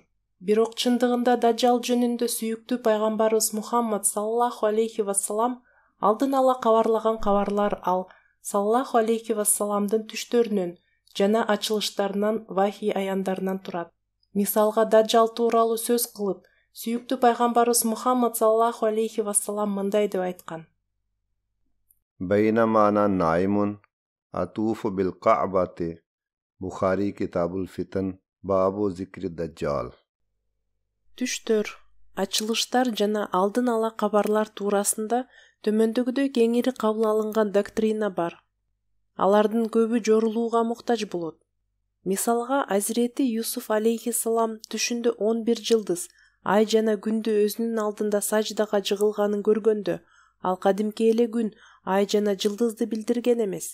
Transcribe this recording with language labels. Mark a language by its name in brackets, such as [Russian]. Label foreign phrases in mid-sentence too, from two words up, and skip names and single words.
[Kyrgyz] Бирок чындыгында Даджал жөнүндө сүйүктүү пайгамбарыбыз Мухаммад [Arabic] صلى الله عليه وسلم [Kyrgyz] алдын ала кабарлаган кабарлар ал [Arabic] صلى الله عليه وسلم [Kyrgyz] түштөрүнөн жана ачылыштарынан вахий аяндарынан турат. Мисалга Даджал тууралуу сөз кылып, сүйүктүү пайгамбарыбыз Мухаммад [Arabic] صلى الله عليه وسلم [Kyrgyz] мындай деп айткан. [Arabic] بينما أنا نائم أطوف بالكعبة. [Kyrgyz] Бухари китабул фитн бабу зикри Даджал. Түштөр, ачылыштар жана алдын ала кабарлар туурасында төмөндөгүдөй кеңири кабыл алынган доктрина бар. Алардын көбү жорулууга муктаж болот. Мисалга Азирети Юсуф алейхиссалам түшүндө 11 жылдыз, ай жана күндү өзүнүн алдында саждага жыгылганын көргөндө, ал кадимки эле күн, ай жана жылдызды билдирген эмес.